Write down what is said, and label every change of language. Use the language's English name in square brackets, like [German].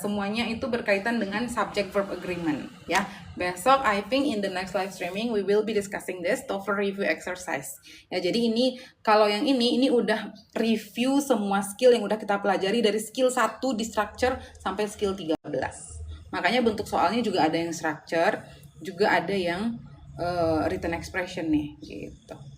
[Indonesian] Semuanya itu berkaitan dengan subject verb agreement, ya. Besok [English] I think in the next live streaming we will be discussing this TOEFL review exercise. [Indonesian] Ya, jadi ini kalau yang ini udah review semua skill yang udah kita pelajari dari skill 1 di structure sampai skill 13. Makanya bentuk soalnya juga ada yang structure, juga ada yang written expression nih, gitu.